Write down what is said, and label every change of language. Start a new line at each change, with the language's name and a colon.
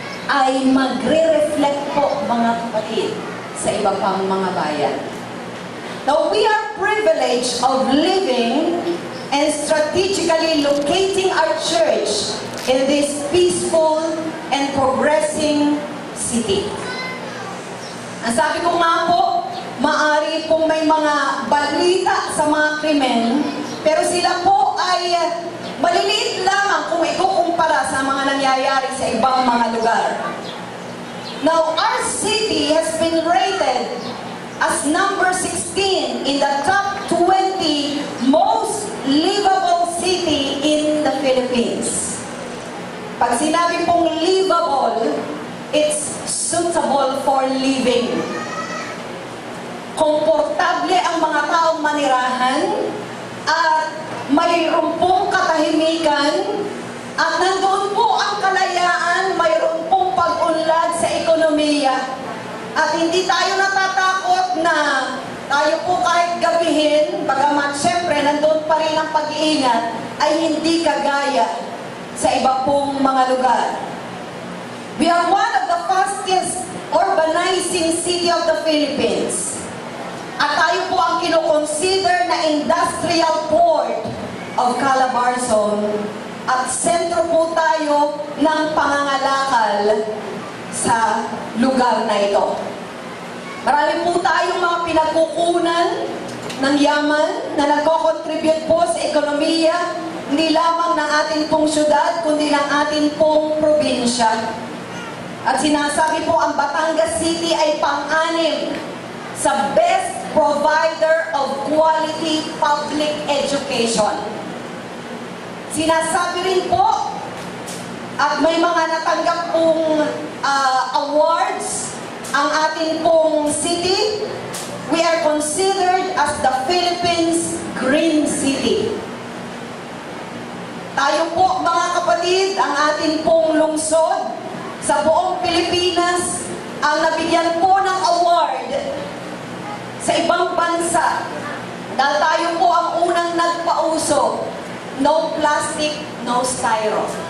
Filipino: ay magre-reflect po, mga kapatid, sa iba pang mga bayan.
English: Now, we are privileged of living and strategically locating our church in this peaceful and progressing city.
Filipino: Ang sabi ko nga po, maari pong may mga balita sa mga krimen, pero sila po ay maliliit lamang kung ikukumpara sa mga nangyayari sa ibang mga lugar.
English: Now, our city has been rated as number 16 in the top 20 most livable city in the Philippines.
Filipino: Pag sinabi pong
English: livable, it's suitable for living.
Filipino: Komportable ang mga taong manirahan at mayroon pong katahimikan at nandoon po ang kalayaan, mayroon pong pag-unlad sa ekonomiya at hindi tayo natatakot na tayo po kahit gabihin, bagamat syempre nandoon pa rin ang pag-iingat, ay hindi kagaya sa iba pong mga lugar.
English: We are one of the fastest urbanizing city of the Philippines.
Filipino: At tayo po ang kinoconsider na
English: industrial port of
Filipino: Calabarzon. At sentro po tayo ng pangangalakal sa lugar na ito. Marami po tayong mga pinagkukunan ng yaman na nagko-contribute po sa ekonomiya, hindi lamang ng ating pong syudad, kundi ng ating pong probinsya. At sinasabi po ang Batangas City ay pang-anim sa
English: best provider of quality public education.
Filipino: Sinasabi rin po, at may mga natanggap pong awards ang ating pong city.
English: We are considered as the Philippines Green City.
Filipino: Tayo po, mga kapatid, ang ating pong lungsod sa buong Pilipinas ang nabigyan po ng award sa ibang bansa dahil tayo po ang unang nagpauso,
English: no plastic, no styro.